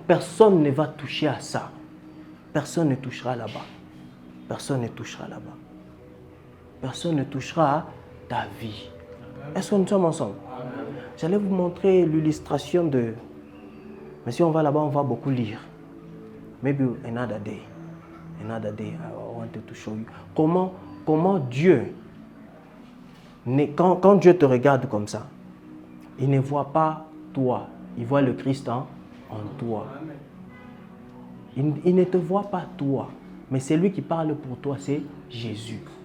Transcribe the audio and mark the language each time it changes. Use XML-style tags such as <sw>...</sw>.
<fr>Personne ne va toucher à ça. Personne ne touchera là-bas. Personne ne touchera là-bas. Personne ne touchera à ta vie. Est-ce que nous sommes ensemble? J'allais vous montrer l'illustration de... Mais si on va là-bas, on va beaucoup lire.</fr> <en>Maybe another day. Another day, I wanted to show you.</en> <fr>Comment Dieu, quand Dieu te regarde comme ça, il ne voit pas toi, il voit le Christ en toi. Il ne te voit pas toi, mais c'est lui qui parle pour toi, c'est Jésus.</fr>